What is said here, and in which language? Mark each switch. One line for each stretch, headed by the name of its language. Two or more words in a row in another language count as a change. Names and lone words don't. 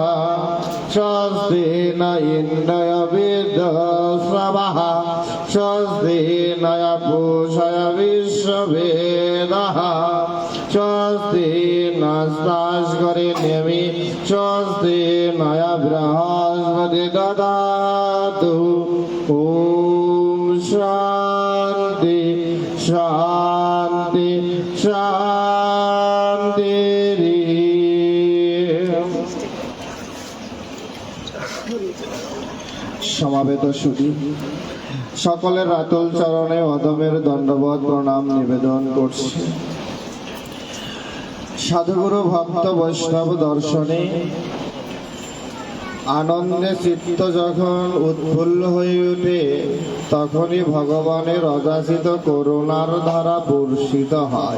Sanskrit: स्वस्ति न इन्द्रो विद्याश्रवः स्वस्ति न पूषा विश्ववेदाः स्वस्ति नस्तास्करिण्यमि स्वस्ति नय बृहस्पति ददातु। ॐ शान्ति शान्ति शान्ति।
Bangla: সমাবেত সুধী সকলের রাতুল চরণে অদমের দণ্ডবত প্রণাম নিবেদন করছি। সাধুগুরু ভক্ত বৈষ্ণব দর্শনে আনন্দে চিত্ত যখন উৎফুল্ল হয়ে ওঠে তখনই ভগবানের অযাচিত করুণার ধারা বর্ষিত হয়।